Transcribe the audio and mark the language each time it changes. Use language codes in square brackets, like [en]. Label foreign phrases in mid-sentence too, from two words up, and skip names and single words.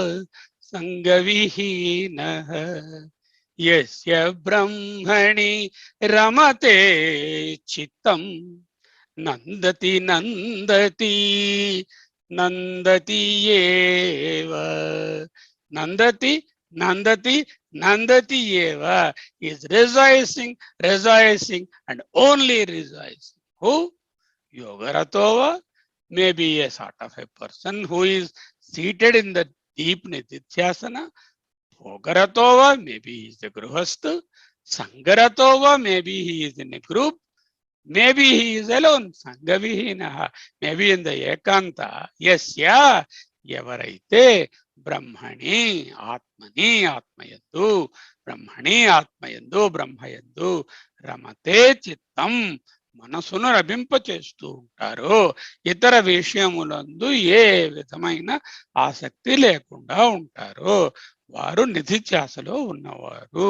[sa] సంగవిహీనః యస్య బ్రహ్మణి రమతే చిత్తం నందతి నందతి నందతి ఏవ, నందతి నందతి నందతి ఏవ, [en] is rejoicing, rejoicing and only rejoicing. Who? Yogaratova may be a sort of a person who is seated in the deep nididhyasana. Bhogaratova, maybe he is a gruhastha. Sangaratova, maybe he is in a group. Maybe he is alone. Sangavihinaha, maybe in the ekanta. Yasya, [te] ఎవరైతే [sa] బ్రహ్మణి ఆత్మని [te] ఆత్మయందు, బ్రహ్మణి ఆత్మయందు బ్రహ్మయందు [sa] రమతే చిత్తం, [te] మనసును రమింప చేస్తూ ఉంటారు, ఇతర విషయములందు ఏ విధమైన ఆసక్తి లేకుండా ఉంటారు, వారు నిధిధ్యాసలో ఉన్నవారు.